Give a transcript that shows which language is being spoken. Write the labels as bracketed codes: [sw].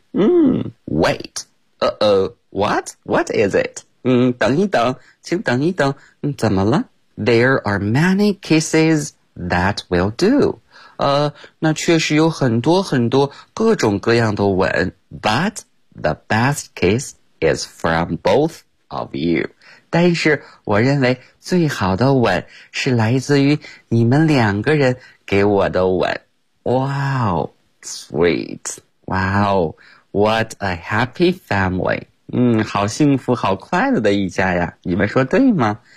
[en] Wait. What? What is it? [zh] 等一等，请等一等。怎么了？ [en] There are many kisses that will do. [zh] 那确实有很多很多各种各样的吻。 [en] But the best kiss is from both of you. [zh] 但是我认为最好的吻是来自于你们两个人给我的吻。 [en] Wow, sweet. Wow, what a happy family. [zh] 好幸福好快乐的一家呀，你们说对吗？